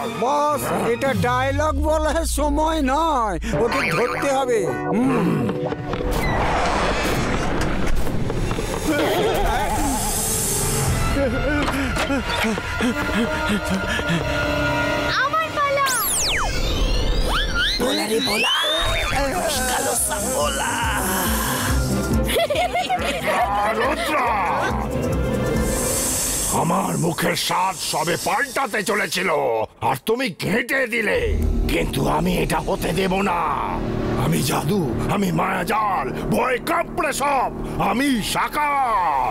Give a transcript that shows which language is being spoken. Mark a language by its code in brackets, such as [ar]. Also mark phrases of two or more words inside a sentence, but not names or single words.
[bn] বস, এটা ডায়লগ বলার সময় নয়, ওকে ধরতে হবে। আমার পালা। [hi] बोला रे बोला कालो सा बोला [bn] রুদ্র, আমার মুখের স্বাদ সবে পাল্টাতে চলেছিল আর তুমি ঘেঁটে দিলে, কিন্তু আমি এটা হতে দেব না। আমি জাদু, আমি মায়াজাল, ভয় কাঁপড়ে সব, আমি সাকার।